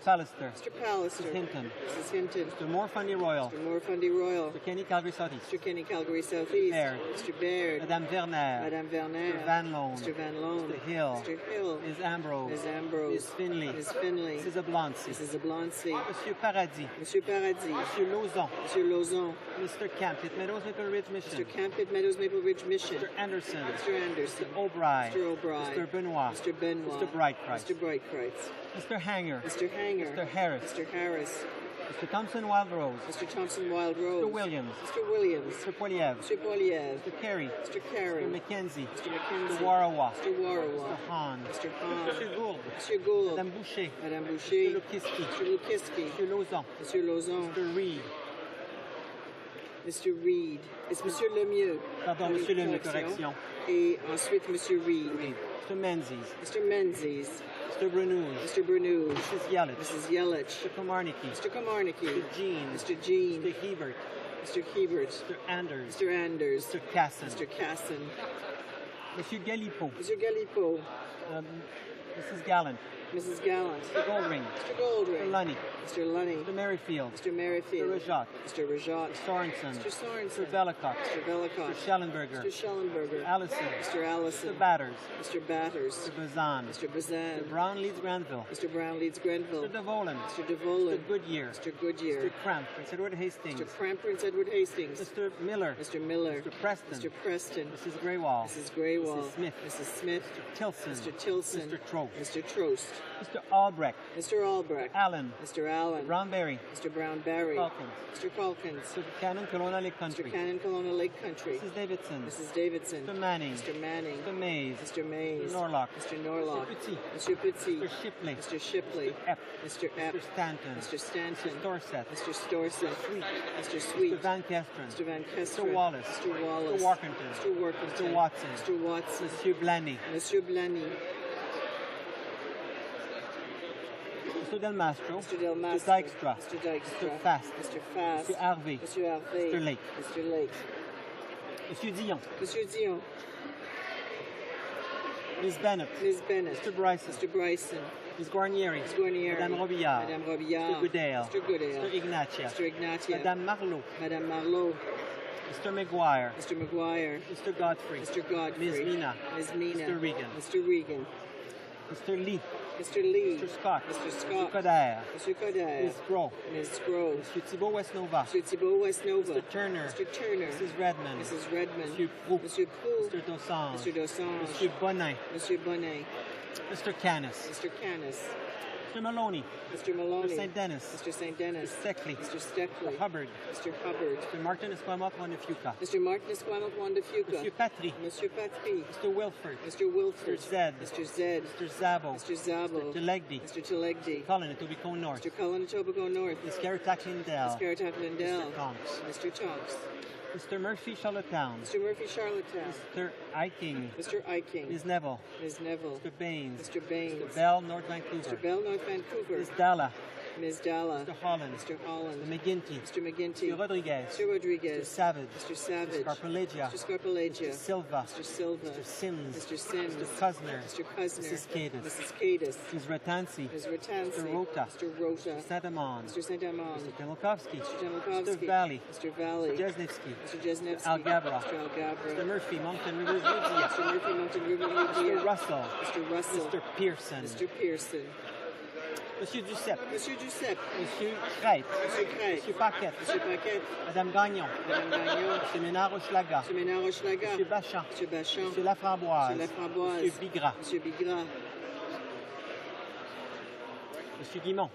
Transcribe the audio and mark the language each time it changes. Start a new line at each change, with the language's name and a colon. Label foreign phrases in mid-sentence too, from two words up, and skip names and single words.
English: Mr. Pallister. Mr. Pallister. Mrs. Hinton. Mrs. Hinton. Mr. Moore, Fundy Royal. Mr. Moore, Fundy Royal. Mr. Kenny, Calgary Southeast. Mr. Kenny, Calgary Southeast. Baird. Mr. Baird. Madame Werner. Madame Werner. Mr. Van Loan. Mr. Van Loan. Mr. Hill. Mr. Hill. Ms. Ambrose. Ms. Ambrose. Ms. Finley. Ms. Finley. Mrs. Oblonsky. Mrs. Oblonsky. Monsieur Paradis. Monsieur Paradis. Monsieur Lauzon. Monsieur Lauzon. Mr. Camp, Pitt Meadows, Maple Ridge Mission. Mr. Camp, Pitt Meadows, Maple Ridge Mission. Mr. Anderson. Mr. Anderson. Mr. O'Brien. Mr. O'Brien. Mr. Benoit. Mr. Benoit. Mr. Brightprice. Mr. Brightprice. Mr. Hanger. Mr. Hanger. Mr. Harris. Mr. Harris. Mr. Thompson Wild Rose. Mr. Thompson Wild Rose. Mr. Williams. Mr. Williams. Mr. Poiliev. Mr. Poiliev. Mr. Carey. Mr. Carey. Mr. McKenzie. Mr. McKenzie. Mr. Warawa. Mr. Warawa. Mr. Hahn. Mr. Hahn. Mr. Gould. Mr. Gould. Madame Boucher. Madame Boucher. Mr. Lukiski. Mr. Lukiski. Mr. Lauzon. Monsieur Lauzon. Mr. Reed. Mr. Reed. It's Monsieur Lemieux. Pardon, Monsieur Lemieux, correction.
French: Et ensuite Monsieur Reed.
English: Mr. Menzies. Mr. Menzies. Mr. Brunouge. Mr. Brunouge. Mrs. Yelich. Mrs. Yelich. Mr. Komarnicki. Mr. Komarnicki. Mr. Jean. Mr. Jean. Mr. Hebert. Mr. Hebert. Mr. Anders. Mr. Anders. Mr. Casson. Mr. Casson. Monsieur Galipo. Mr. Galipo. Mrs. Gallant. Mrs. Gallant. Mr. Goldring. Mr. Goldring. Mr. Lunny. Mr. Lunny. Mr. Merrifield. Mr. Merrifield. Mr. Rajat. Mr. Rajat. Mr. Sorensen. Mr. Sorensen. Mr. Bellicott. Mr. Bellicott. Mr. Schellenberger. Mr. Schellenberger. Allison. Mr. Allison. Mr. Batters. Mr. Batters. Mr. Bazan. Mr. Bazan. Mr. Brown leads Granville. Mr. Brown leads Grenville. Mr. DeVolen. Mr. DeVolen. Mr. Goodyear. Mr. Goodyear. Mr. Cramp. Prince Edward Hastings. Mr. Cramp, Prince Edward Hastings. Mr. Miller. Mr. Miller. Mr. Preston. Mr. Preston. Mrs. Greywall. Mrs. Greywall. Mrs. Smith. Mrs. Smith. Mr. Tilson. Mr. Tilson. Mr. Trost. Mr. Trost. Mr. Albrecht. Mr. Albrecht. Allen. Mr. Allen. Brownberry. Mr. Brownberry. Calkins. Mr. Calkins. Mr. Cannon, Kelowna Lake Country. Mr. Cannon, Kelowna Lake Country. Mrs. Davidson. Mrs. Davidson. Mr. Manning. Mr. Manning. Mr. Mays. Mr. Mays. Mr. Norlock. Mr. Norlock. Mr. Petit. Mr. Petit. Mr. Shipley. Mr. Shipley. Mr. Epp. Mr. Epp. Mr. Stanton. Mr. Stanton. Mr. Dorset. Mr. Storsett. Sweet. Mr. Sweet. Mr. Van Kesteren. Mr. Van Kesteren. Mr. Wallace. Mr. Wallace. Mr. Workington. Mr. Workington. Mr. Watson. Mr. Watson. Monsieur Blaney. Monsieur Blaney. Mr. Del Mastro. Mr. Del Mastro. Mr. Dykstra. Mr. Dykstra. Mr. Fast. Mr. Fast. Mr. Harvey. Mr. Harvey. Mr. Lake. Mr. Lake. Monsieur Dion. Monsieur Dion. Ms. Bennett. Ms. Bennett. Mr. Bryson. Mr. Bryson. Ms. Guarnieri. Ms. Guarnieri. Madame Robillard. Madame Robillard. Mr. Goodale. Mr. Goodale. Mr. Ignatia. Mr. Ignatia. Madame Marlowe. Madame Marlowe. Mr. McGuire. Mr. McGuire. Mr. Godfrey. Mr. Godfrey. Ms. Mina. Ms. Mina. Mr. Regan. Mr. Regan. Mr. Lee. Mr. Lee. Mr. Scott. Mr. Mr. Scott. Coderre. Mr. Coderre. Ms. Groh. Ms. Groh. Mr. Thibault West Nova. Mr. Thibault West Nova. Mr. Turner. Mr. Turner. Mrs. Redmond. Mrs. Redmond. Monsieur Proux. Monsieur Proux. Mr. Dosange. Mr. Dosange. Monsieur Bonnet. Monsieur Bonnet. Mr. Canis. Mr. Canis. Mr. Maloney. Mr. Maloney. Mr. St. Dennis. Mr. St. Dennis. Mr. Steckley. Mr. Steckley. Mr. Hubbard. Mr. Hubbard. Mr. Martin Esquamot Wandafuka. Mr. Martin Esquamot Wandafuka. Monsieur Patry. Monsieur Patry. Mr. Wilford. Mr. Wilford. Mr. Zed. Mr. Zed. Mr. Zabo. Mr. Zabo. Mr. Telegdi. Mr. Telegdi. Colin Etobicoke North. Mr. Cullen Etobicoke North. Ms. Garrett Lindell. Ms. Garrett Lindell. Mr. Tonks. Mr. Tonks. Mr. Murphy Charlottetown. Mr. Murphy Charlottetown. Mr. Iking. Mr. Iking. Ms. Neville. Ms. Neville. Mr. Baines. Mr. Baines. Mr. Bell, North Vancouver. Mr. Bell, North Vancouver. Ms. Dalla. Ms. Dalla. Mr. Holland. Mr. Holland. Mr. McGinty. Mr. McGinty. Mr. Rodriguez. Mr. Rodriguez. Mr. Savage. Mr. Savage. Mr. Scarpalegia. Mr. Scarpalegia. Mr. Silva. Mr. Silva. Mr. Sims. Mr. Sims. Mr. Cusner. Mr. Cusner. Mrs. Cadis. Mrs. Cadis. Ms. Ratansi. Ms. Ratansi. Mr. Rota. Mr. Rota. Mr. Saint-Amand. Mr. Saint-Amand. Mr. Demolkovsky. Mr. Demolkovsky. Mr. Valley. Mr. Valley. Mr. Jesnevsky. Mr. Jesnevsky. Al Gabra. Mr. Al Gabra. Mr. Murphy, Moncton Rivers Media. Mr. Murphy, Mountain River Media. Mr. Russell. Mr. Russell. Mr. Pearson. Mr. Pearson. Monsieur Duceppe. Monsieur Duceppe. Monsieur Crête. Monsieur Crête. Monsieur Paquette. Monsieur Paquette. Madame Gagnon. Madame Gagnon. Monsieur Ménard-Hochelaga. Monsieur Ménard-Hochelaga. Monsieur Bachan. Monsieur Bachan. Monsieur Laframboise. Monsieur Laframboise. Monsieur Bigras. Monsieur Bigras. Monsieur Guimont.